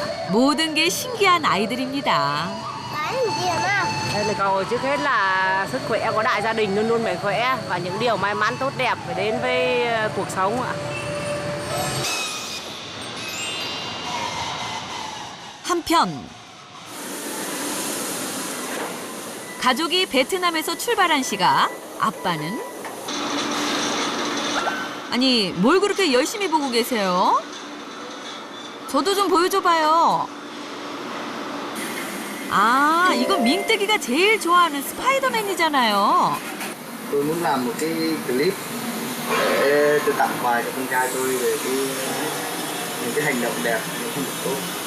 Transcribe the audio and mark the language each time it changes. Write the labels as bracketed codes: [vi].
[ko] 모든 게 신기한 아이들입니다. [vi] Đây là cầu trước hết là sức khỏe của đại gia đình luôn luôn mạnh khỏe và những điều may mắn tốt đẹp phải đến với cuộc sống ạ. [ko] 한편 가족이 베트남에서 출발한 시각 아빠는 아니 뭘 그렇게 열심히 보고 계세요? 저도 좀 보여줘봐요. 아 이건 민뜩이가 제일 좋아하는 스파이더맨이잖아요. [vi] Tôi muốn làm một cái clip để tôi tặng quà cho con trai tôi về những cái hành động đẹp, những hành động tốt.